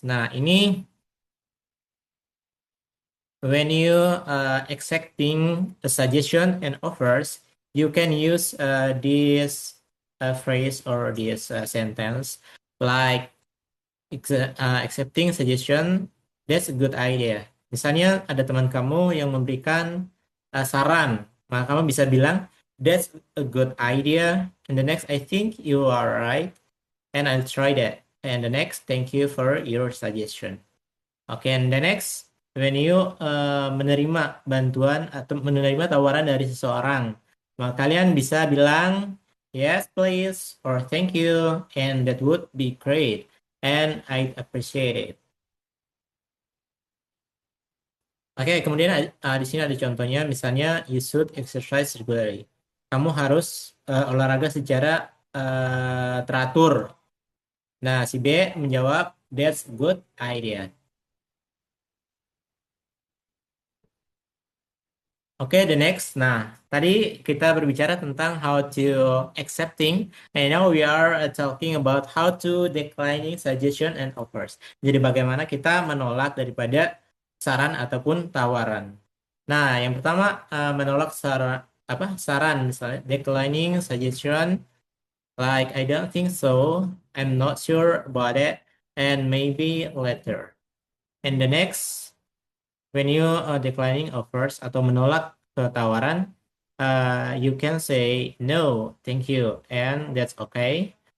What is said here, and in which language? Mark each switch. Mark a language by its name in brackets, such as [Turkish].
[Indonesian] Nah, ini [English] when you accepting a suggestion and offers, you can use this phrase or this sentence like accepting suggestion, that's a good idea. [Indonesian] Misalnya ada teman kamu yang memberikan saran, maka kamu bisa bilang [English] that's a good idea. And the next, I think you are right, and I'll try that. And the next, thank you for your suggestion. Okay, and the next, when you [Indonesian] menerima bantuan atau menerima tawaran dari seseorang, maka kalian bisa bilang [English] yes please or thank you, and that would be great and I appreciate it. [Indonesian] Oke, kemudian di sini ada contohnya, misalnya [English] you should exercise regularly. [Indonesian] Kamu harus olahraga secara teratur. Nah, si B menjawab [English] that's a good idea. Okay, the next. [Indonesian] Nah, tadi kita berbicara tentang [English] how to accepting, and now we are talking about how to declining suggestion and offers. [Indonesian] Jadi bagaimana kita menolak daripada saran ataupun tawaran. Nah, yang pertama menolak saran misalnya [English] declining suggestion like I don't think so, I'm not sure about it, and maybe later. And the next when you declining offers [Indonesian] atau menolak tawaran, [English] you can say no, thank you, and that's okay.